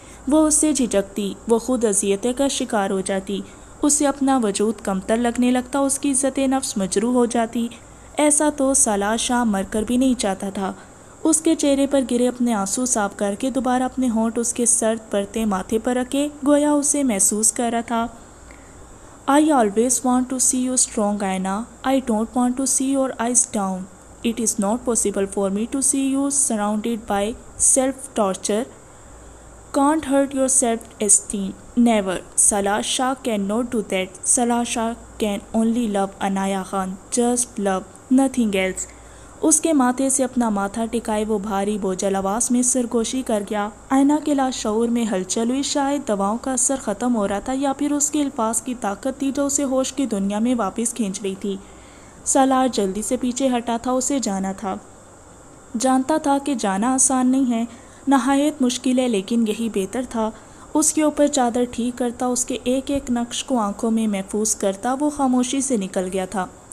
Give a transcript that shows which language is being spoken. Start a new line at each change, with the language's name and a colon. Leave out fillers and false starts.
Urdu: وہ اس سے جھجکتی، وہ خود اذیتیں کا شکار ہو جاتی، اسے اپنا وجود کمتر لگنے لگتا، اس کی عزت نفس مجروح ہو جاتی۔ ایسا تو سالار شاہ مر کر بھی نہیں چاہتا تھا۔ اس کے چہرے پر گرے اپنے آنسو صاف کر کے دوبارہ اپنے ہونٹ اس کے سرد پرتے ماتھے پر رکھے، گویا اسے محسوس کر رہا تھا۔
English: I always want to see you strong, Aina. I don't want to see your eyes down. It is not possible for me to see you surrounded by self-torture. Can't hurt your self-esteem. Never. Salar Shah cannot do that. Salar Shah can only love Anaya Khan. Just love. Nothing else.
Urdu: اس کے ماتھے سے اپنا ماتھا ٹکائے وہ بھاری بوجھل آواز میں سرگوشی کر گیا۔ آئینہ کے لاشعور میں ہلچل ہوئی، شاید دواؤں کا اثر ختم ہو رہا تھا یا پھر اس کے الفاظ کی طاقت تھی جو اسے ہوش کی دنیا میں واپس کھینچ رہی تھی۔ سالار جلدی سے پیچھے ہٹا تھا، اسے جانا تھا۔ جانتا تھا کہ جانا آسان نہیں ہے، نہایت مشکل ہے، لیکن یہی بہتر تھا۔ اس کے اوپر چادر ٹھیک کرتا، اس کے ایک ایک نقش کو آنکھوں میں محفوظ کرتا، وہ خاموشی سے نکل گیا تھا۔